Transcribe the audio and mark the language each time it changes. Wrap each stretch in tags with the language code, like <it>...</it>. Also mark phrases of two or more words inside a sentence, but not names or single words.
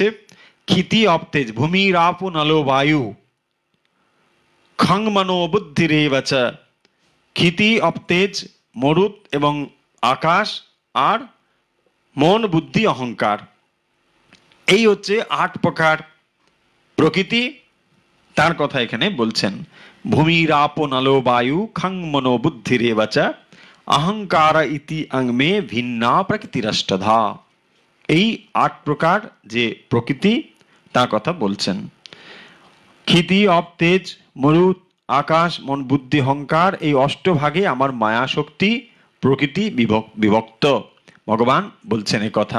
<bn>ক্ষিতি অবতেজ,</bn> <sa>ভূমির আপ নলো বায়ু, খং মনো বুদ্ধিরেবচ,</sa> <bn>ক্ষিতি অবতেজ মরুত এবং আকাশ, আর মন বুদ্ধি অহংকার। এই হচ্ছে 8 প্রকার প্রকৃতি, তার কথা এখানে বলছেন।</bn> <sa>ভূমির আপ নলো বায়ু খং মনো বুদ্ধিরেবচ अहंकार इति अंग में भिन्ना प्रकृतिरष्टधा।</sa> <bn>এই 8 প্রকার যে প্রকৃতি তার কথা বলছেন। ক্ষিতি, অপ, তেজ, মরুত, আকাশ, মন, বুদ্ধি, অহংকার, এই অষ্টভাগে আমার মায়া শক্তি প্রকৃতি বিভক্ত। ভগবান বলছেন এই কথা।</bn>